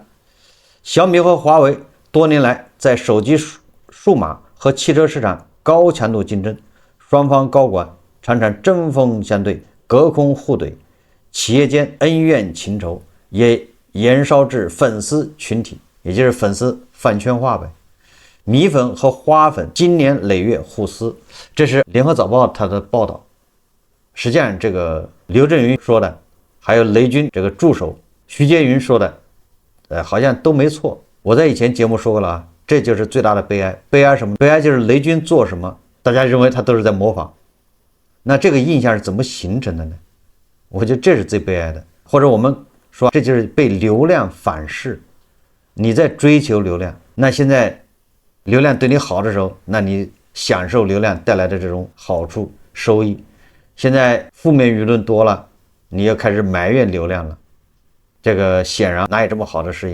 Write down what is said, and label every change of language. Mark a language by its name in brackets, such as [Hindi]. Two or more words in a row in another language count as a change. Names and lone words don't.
[Chinese] 小米和華為多年來在手機數碼和汽車市場高強度競爭，雙方高管常常針鋒相對，隔空互懟，企業間恩怨情仇也延燒至粉絲群體，也就是粉絲飯圈化唄。米粉和花粉經年累月互撕，這是聯合早報他的報道。實際上這個劉震雲說的，還有雷軍這個助手徐杰雲說的，好像都沒錯。我在以前節目說過了啊，這就是最大的悲哀。悲哀什麼？悲哀就是雷軍做什麼，大家認為他都是在模仿。那這個印象是怎麼形成的呢？我覺得這是最悲哀的。或者我們說，這就是被流量反噬。你在追求流量，那現在流量對你好的時候，那你享受流量帶来的這種好處收益。現在負面輿論多了，你要開始埋怨流量了， 這個顯然哪有這麼好的事情？